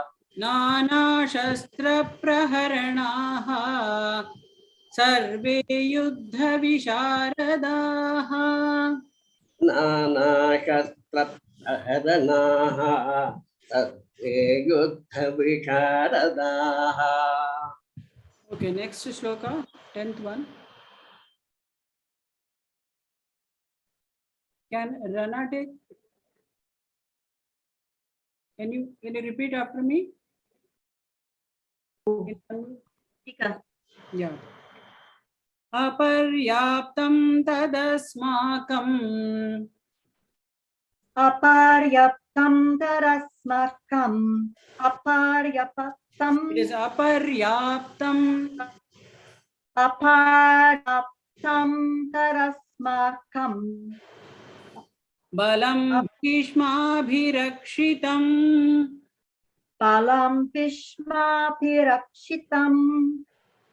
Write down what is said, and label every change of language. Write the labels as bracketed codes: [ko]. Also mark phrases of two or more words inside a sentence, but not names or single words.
[sa] नाना शस्त्र प्रहरणाः. सर्वे युद्ध विशारदाः. नाना शस्त्र प्रहरणाः. सर्वे युद्ध विशारदाः. [en] Okay, next shloka, 10th one. Can Rana take? Can you repeat after me? Yeah. [sa] अपर्याप्तं तदस्माकम्. अपर्याप्तं तरस्माकम्. Aparyaptam. [en] It is aparyaptam. [sa] अपर्याप्तं तरस्माकम्. बलं भीष्माभिरक्षितम्. बलं भीष्माभिरक्षितम्.